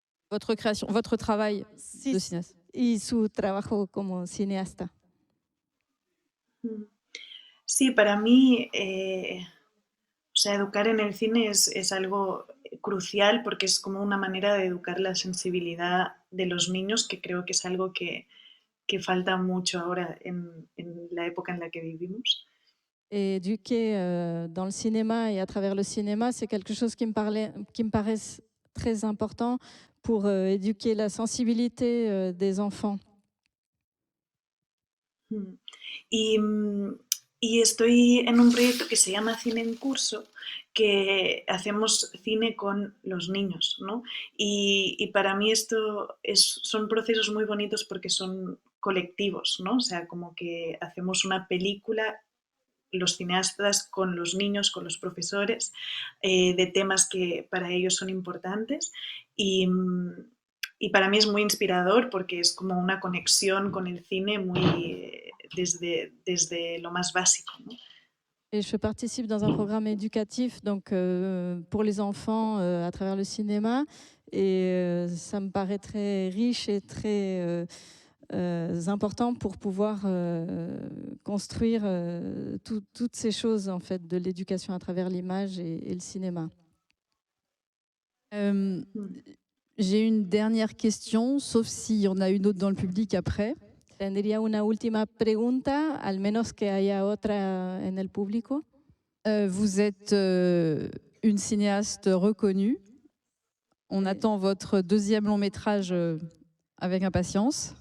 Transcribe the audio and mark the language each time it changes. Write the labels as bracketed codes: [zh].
[fr] votre création, votre travail de cinéaste? [es] Y su trabajo como cineasta. Sí, para mí, educar en el cine es algo crucial porque es como una manera de educar la sensibilidad de los niños, que creo que es algo que falta mucho ahora en la época en la que vivimos. [fr] Éduquer dans le cinéma et à travers le cinéma, c'est quelque chose qui me paraît très important pour éduquer la sensibilité des enfants. [es] Y estoy en un proyecto que se llama Cine en Curso, que hacemos cine con los niños, ¿no? Y para mí esto son procesos muy bonitos porque son colectivos, ¿no? O sea, como que hacemos una película, los cineastas con los niños, con los profesores, de temas que para ellos son importantes y para mí es muy inspirador porque es como una conexión con el cine muy desde lo más básico, ¿no? [fr] Et je participe dans un programme éducatif donc, pour les enfants à travers le cinéma et ça me paraît très riche et très important pour pouvoir construire toutes ces choses en fait, de l'éducation à travers l'image et le cinéma. J'ai une dernière question, sauf s'il y en a une autre dans le public après. [es] Tendría una última pregunta, al menos que haya otra en el público. [fr] Vous êtes une cinéaste reconnue. On attend votre deuxième long métrage avec impatience.